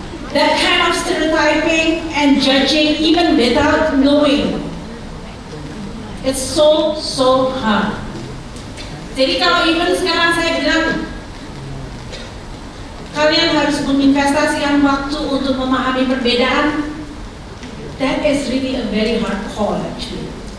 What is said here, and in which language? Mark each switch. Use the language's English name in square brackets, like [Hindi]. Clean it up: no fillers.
[English] That kind of stereotyping and judging even without knowing. It's so hard. [Indonesian] Jadi kalau even sekarang saya bilang, kalian harus menginvestasikan waktu untuk memahami perbedaan. [English] That is really a very hard call actually.